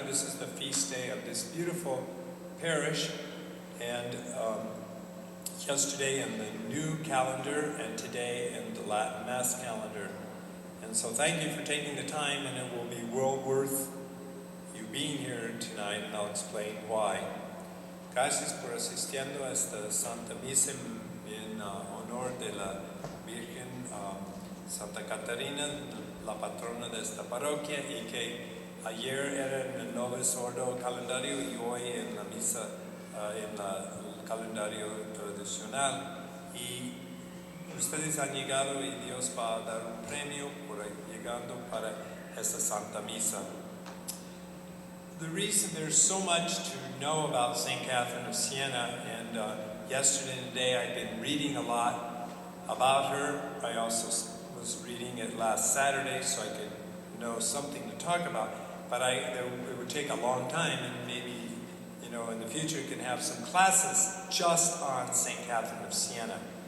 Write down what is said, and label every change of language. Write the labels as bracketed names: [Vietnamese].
[English] This is the feast day of this beautiful parish, and yesterday in the new calendar and today in the Latin Mass calendar. And so thank you for taking the time, and it will be well worth you being here tonight, and I'll explain why. [Spanish] Gracias por asistiendo a esta Santa Misa en honor de la Virgen Santa Catalina, la patrona de esta parroquia, y que ayer era en el Novo Sordo calendario y hoy en la misa en el calendario tradicional. Y ustedes han llegado y Dios va a dar un premio por llegando para esta Santa Misa. [English] The reason there's so much to know about St. Catherine of Siena, and yesterday and today I've been reading a lot about her. I also was reading it last Saturday so I could know something to talk about, but it would take a long time, and maybe in the future you can have some classes just on St. Catherine of Siena.